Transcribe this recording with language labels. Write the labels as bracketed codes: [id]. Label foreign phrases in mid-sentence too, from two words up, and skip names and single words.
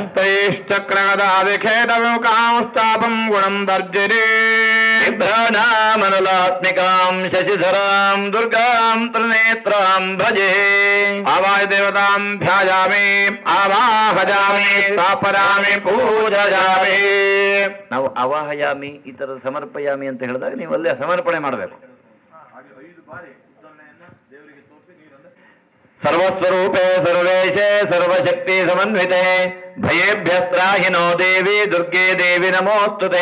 [sa] ಹಸ್ತೈಶ್ಚಕ್ರಗದಾದಿಖೇಟವಿಮುಖಾಂಶ್ಚಾಪಂ ಗುಣಂ ದರ್ಜಿರಿ. ಬಿಭ್ರಾಣಾಮನುಲಾತ್ಮಿಕಾಂ ಶಶಿಧರಾಂ ದುರ್ಗಾಂ ತ್ರಿನೇತ್ರಾಂ ಭಜೆ. ಆವಾಯ ದೇವತಾಂ ಧ್ಯಾಯಾಮಿ ಆವಾಹಯಾಮಿ ಸ್ಥಾಪಯಾಮಿ ಪೂಜಯಾಮಿ. [kn] ನಾವು ಅವಾಹಯಾಮಿ ಈ ತರ ಸಮರ್ಪಯಾಮಿ ಅಂತ ಹೇಳಿದಾಗ ನೀವು ಅಲ್ಲೇ ಸಮರ್ಪಣೆ ಮಾಡಬೇಕು. [sa] ಸರ್ವಸ್ವರೂಪೇ ಸರ್ವೇಶೇ ಸರ್ವಶಕ್ತಿ ಸಮನ್ವಿತೆ ಭಯೇಭ್ಯಸ್ತ್ರಾಹಿನೋ ದೇವಿ ದುರ್ಗೆ ದೇವಿ ನಮೋಸ್ತುತೆ.